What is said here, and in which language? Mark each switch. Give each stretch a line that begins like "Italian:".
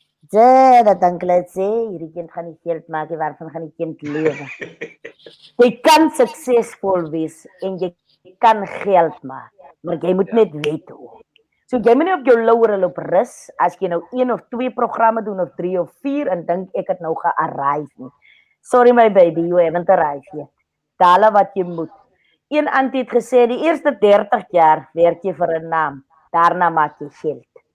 Afrikaans: Dat dan hulle sê, hierdie kind gaan nie geld maak, waarvan gaan die kind lewe. Jy kan suksesvol wees, en jy kan geld maak, maar jy moet net weet hoe. So jy moet nie op jou lauwere loop rus, as jy nou 1 of 2 programme doen, of 3 of 4, en dink ek het nou ge-arrive nie.
English: Sorry my baby, you haven't arrived yet.
Afrikaans: Dale wat jy moet. Een auntie het gesê, die eerste 30 jaar werk jy vir 'n naam, daarna maak jy geld.